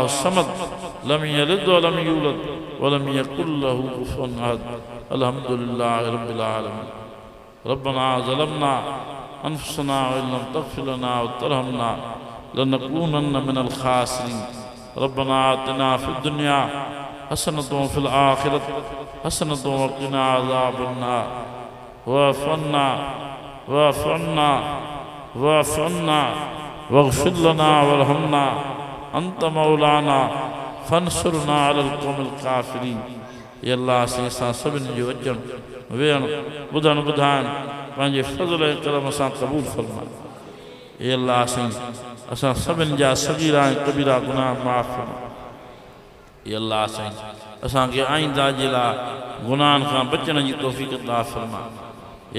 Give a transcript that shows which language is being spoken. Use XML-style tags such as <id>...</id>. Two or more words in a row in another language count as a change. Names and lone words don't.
<ar>صمد لم يلد ولم يولد ولم يكن له كفوا أحد الحمد لله رب العالمين ربنا ظلمنا أنفسنا وإن لم تغفر لنا وترحمنا لنكونن من الخاسرين ربنا آتنا في الدنيا حسنة وفي الآخرة حسنة وقنا عذاب النار واعف عنا واغفر لنا وارحمنا أنت مولانا فانصرنا على القوم الكافرين</ar> <sd>ये अल्लाह से असां सभिनी जो अचण वेहण ॿुधण ॿुधाइण पंहिंजे फज़ल ऐं करम सां क़बूल फरमा ये अल्लाह से असां सभिनी जा सगीरा ऐं कबीरा गुनाह माफ़ फरमा ये अल्लाह से असांखे आईंदा जे लाइ गुनाहनि खां बचण जी तौफ़ीक़ अता फरमा ये</sd>